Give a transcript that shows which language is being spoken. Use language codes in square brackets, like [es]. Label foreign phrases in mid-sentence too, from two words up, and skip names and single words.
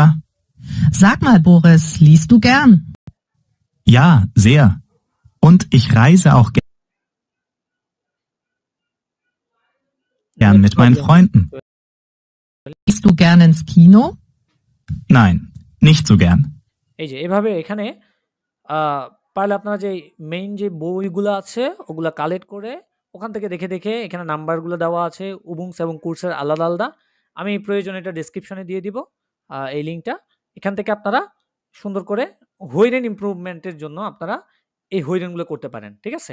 [de] Sag mal Boris, liest du gern? Ja, sehr. Und ich reise auch gern mit meinen Freunden. Gehst du gern ins Kino? Nein, nicht so gern. [bn] এই যে এভাবে এখানে পারলে আপনারা যে মেইন যে বইগুলো আছে ওগুলা কালেক্ট করে ওখান থেকে দেখে দেখে, এখানে নাম্বারগুলো দেওয়া আছে উবুংস এবং কোর্সের আলাদা আলাদা। আমি প্রয়োজনে এটা ডেসক্রিপশনে দিয়ে দিব এই লিঙ্কটা। এখান থেকে আপনারা সুন্দর করে হইরেন ইমপ্রুভমেন্টের জন্য আপনারা এই হইরেনগুলো করতে পারেন, ঠিক আছে?